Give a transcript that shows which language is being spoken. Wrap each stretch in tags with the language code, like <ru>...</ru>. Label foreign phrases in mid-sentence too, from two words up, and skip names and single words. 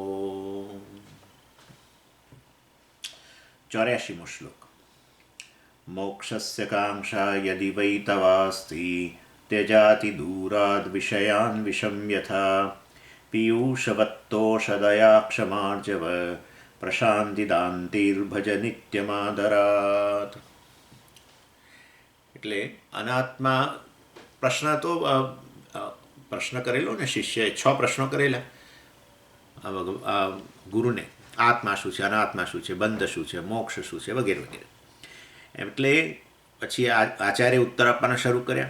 <sa>84मो श्लोक मोक्षस्य काङ्क्षा यदि वै तवास्ति त्यजाति दूराद् विषयान् विषं यथा पीयूषवत्तोषधया क्षमार्जव प्रशान्तिदान्तिर्भज नित्यमादरात्.</sa> <gu>એટલે અનાત્મા પ્રશ્ન કરેલો ને શિષ્યએ 6 પ્રશ્નો કરેલા ગુરુને. આત્મા શું છે, અનાત્મા શું છે, બંધ શું છે, મોક્ષ શું છે, વગેરે વગેરે. એટલે પછી આચાર્ય ઉત્તર આપવાના શરૂ કર્યા.</gu>